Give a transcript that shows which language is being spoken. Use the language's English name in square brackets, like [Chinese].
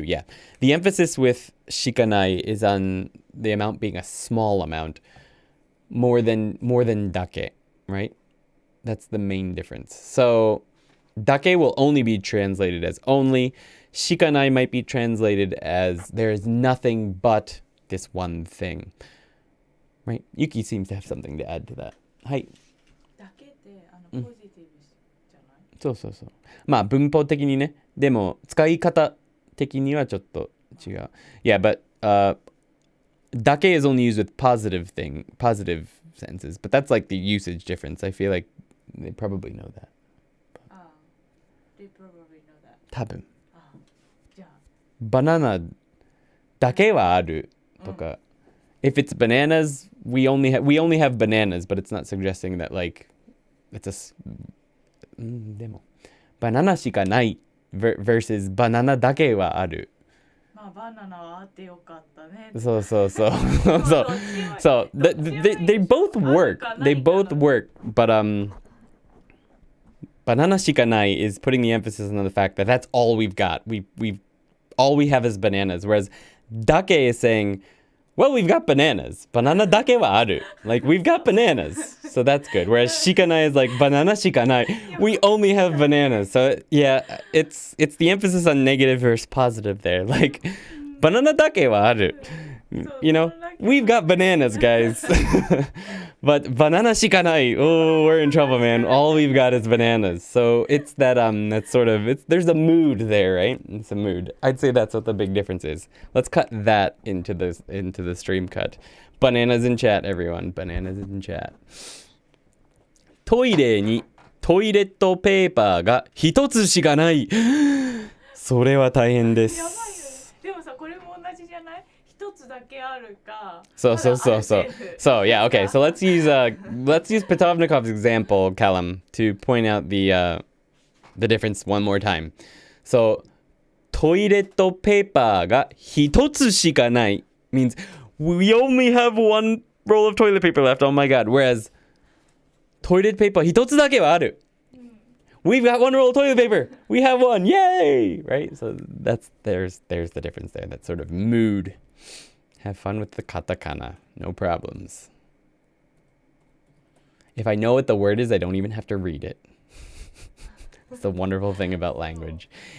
[English] Yeah, the emphasis with shikanai is on the amount being a small amount, more than dake, right? That's the main difference. So, dake will only be translated as only. Shikanai might be translated as there is nothing but this one thing. Right? Yuki seems to have something to add to that. [Japanese] はい。だけってポジティブじゃない？そうそうそう。まあ文法的にね。でも使い方的にはちょっと違う。 [English] Yeah, but dake is only used with positive sentences, but that's like the usage difference. I feel like they probably know that. They probably know that. [Japanese] 多分。じゃあ。バナナだけはあるとか。 [English] If it's bananas, we only have bananas, but it's not suggesting that like it's [Japanese] でもバナナしかない [English] versus [Japanese] バナナだけはある。まあバナナはあってよかったね。そうそうそう。 [English] So they both work. They both work, but bananaしかない is putting the emphasis on the fact that that's all we've got. All we have is bananas, whereas dake is saying, well, we've got bananas. Banana dake wa aru. Like, we've got bananas. So that's good. Whereas shikanai is like, banana shikanai. We only have bananas. So, yeah, it's the emphasis on negative versus positive there. Like, banana dake wa aru. You know, we've got bananas, guys. But banana shikanai. Oh, we're in trouble, man. All we've got is bananas. So it's that sort of, there's a mood there, right? It's a mood. I'd say that's what the big difference is. Let's cut that into the stream cut. Bananas in chat, everyone. Bananas in chat. [Japanese] トイレにトイレットペーパーが一つしかない。それは大変です。やばいよね。でもさ、これも同じじゃない？一つだけあるか。 [English] So yeah, okay. So let's use Petovnikov's example, Callum, to point out the difference one more time. So [Japanese] トイレットペーパーが一つしかない [English] means we only have one roll of toilet paper left. Oh my god. Whereas [Japanese] トイレットペーパー一つだけはある. [English] We've got one roll of toilet paper. We have one. Yay! Right? So there's the difference there. That sort of mood. Have fun with the katakana. No problems. If I know what the word is, I don't even have to read it. It's the wonderful thing about language.